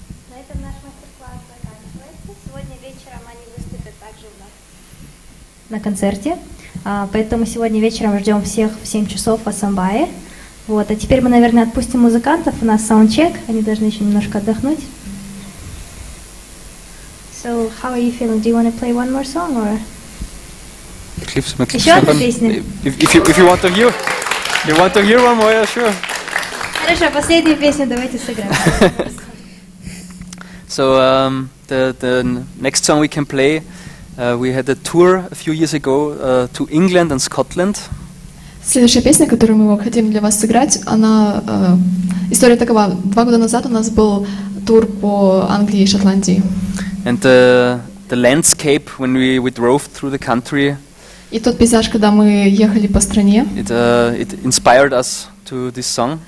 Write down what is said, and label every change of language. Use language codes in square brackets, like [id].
[ru] На этом наш мастер-класс заканчивается. Сегодня вечером они выступят также у нас на концерте. Поэтому сегодня вечером ждем всех в 7 часов в Асамбае. Вот. А теперь мы, наверное, отпустим музыкантов. У нас саундчек. Они должны еще немножко отдохнуть. [en] So, how are you feeling? Do you want to play one more song or? [ru] Еще одна песня. [en] If you want to hear one more, yeah, sure. [ru] Хорошо, последнюю песню давайте сыграем. [en] So the next song we can play, we had a tour a few years ago to England and Scotland. [ru] Следующая песня, которую мы хотим для вас сыграть, она история такова. 2 года назад у нас был тур по Англии и Шотландии. [en] And the landscape when we drove through the country. [ru] И тот пейзаж, когда мы ехали по стране. [en] It inspired us to this song.